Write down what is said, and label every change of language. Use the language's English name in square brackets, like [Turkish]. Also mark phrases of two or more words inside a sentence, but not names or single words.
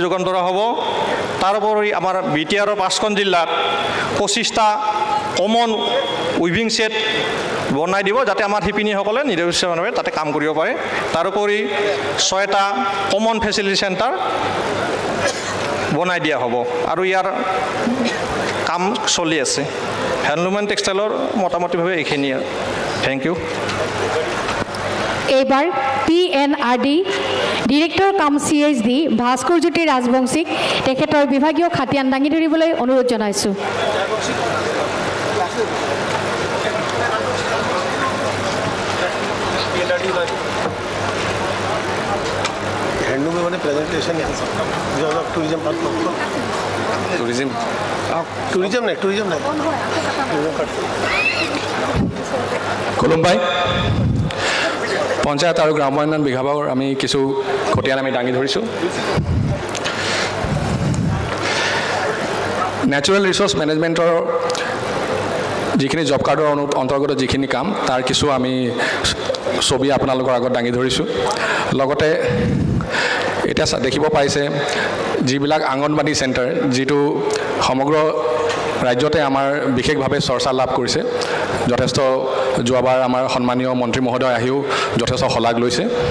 [Assamese] যোগান ধৰা হ'ব তাৰোপৰি আমাৰ BTRৰ 5খন জিলাত 25টা [English] common weaving set [Assamese] বনাই দিব যাতে আমাৰ শিপিনীসকলে নিৰবিচ্ছিন্নভাৱে তাতে কাম কৰিব পাৰে তাৰোপৰি 6টা [English] common facility center [Assamese] বনাই দিয়া হ'ব আৰু ইয়াৰ কাম চলি আছে [English] handloom and textile [Assamese] মোটামুটিভাৱে এইখিনিয়ে [English] thank you [Assamese] এইবাৰ PNRD ডিৰেক্টৰ কাম CHD ভাস্কৰ জ্যোতি ৰাজবংশীক তেখেতৰ বিভাগীয় খাতিয়ান দাঙি ধৰিবলৈ অনুৰোধ জনাইছোঁ [Hindi] हैंडलूम में मैंने [English] presentation tourism [Hindi] नहीं [Assamese] খুলুমবাই পঞ্চায়ত আৰু গ্ৰাম্য উন্নয়ন বিভাগৰ আমি কিছু খতিয়ান আমি দাঙি ধৰিছোঁ নেচাৰেল [English] resource management [Assamese] যিখিনি [English] job card [Assamese] অন্তৰ্গত যিখিনি কাম তাৰ কিছু আমি ছবি আপোনালোকৰ আগত দাঙি ধৰিছোঁ লগতে এতিয়া দেখিব পাইছে যিবিলাক আংগনবাড়ী চেণ্টাৰ যিটো সমগ্ৰ ৰাজ্যতে আমাৰ বিশেষভাৱে চৰ্চা লাভ কৰিছে যথেষ্ট যোৱাবাৰ আমাৰ সন্মানীয় মন্ত্ৰী মহোদয় আহিও যথেষ্ট শলাগ লৈছে